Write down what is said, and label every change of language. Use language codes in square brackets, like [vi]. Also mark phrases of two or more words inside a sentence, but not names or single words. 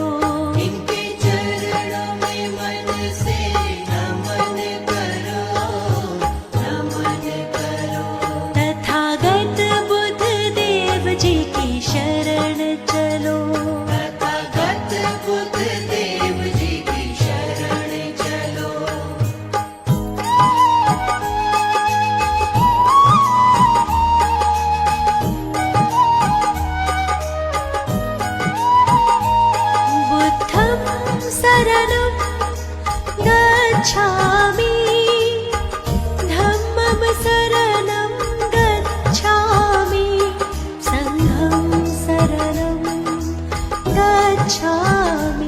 [hi] इनके चरणों में मन से नमन करो, नमन करो। तथागत बुद्ध देव जी की शरण चलो। तथागत बुद्ध देव जी की शरण चलो। [pi] बुद्धं शरणं गच्छामि, धम्मं शरणं गच्छामि, संघं शरणं गच्छामि।